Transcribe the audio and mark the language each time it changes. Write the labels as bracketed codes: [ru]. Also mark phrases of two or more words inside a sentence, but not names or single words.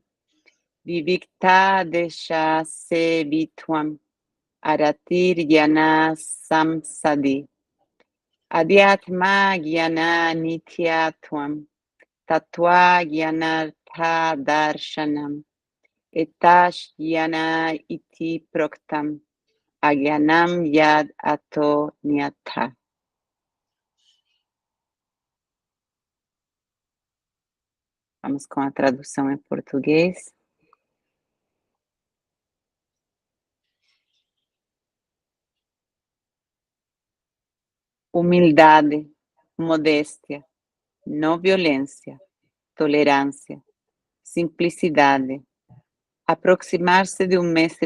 [sa] विविक्त देश सेवित्वम् अरतिर् जन संसदि अध्यात्म ज्ञान नित्यत्वम् तत्त्व ज्ञानार्थ दर्शनम् एतज् ज्ञान इति प्रोक्तम् अज्ञानम् यद् अतो न्यथा. [pt] Vamos com a tradução em português. Humildade, modéstia, não violência, tolerância, simplicidade, aproximar-se de um mestre